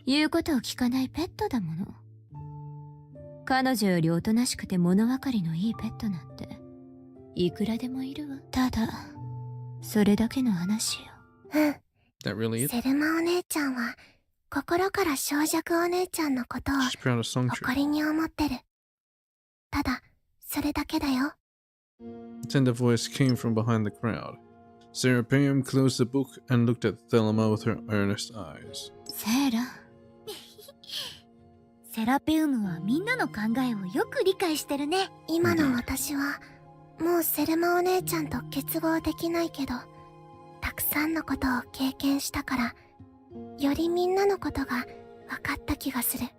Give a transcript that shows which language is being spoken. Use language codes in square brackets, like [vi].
[ja] 言うことを聞かないペットだもの。彼女よりおとなしくて物分かりのいいペットなんていくらでもいるわ。ただそれだけの話よ。 [en] That really it? [ja] セルマお姉ちゃんは心から小弱お姉ちゃんのことを [en] She's proud of Songcha. [ja] 誇りに思ってる。ただそれだけだよ。 [en] A tender voice came from behind the crowd. Serapeum closed the book and looked at Thelma with her earnest eyes. [ja] セーラ、セラペウムはみんなの考えをよく理解してるね。今の私はもうセルマお姉ちゃんと結合できないけどたくさんのことを経験したからよりみんなのことが分かった気がする。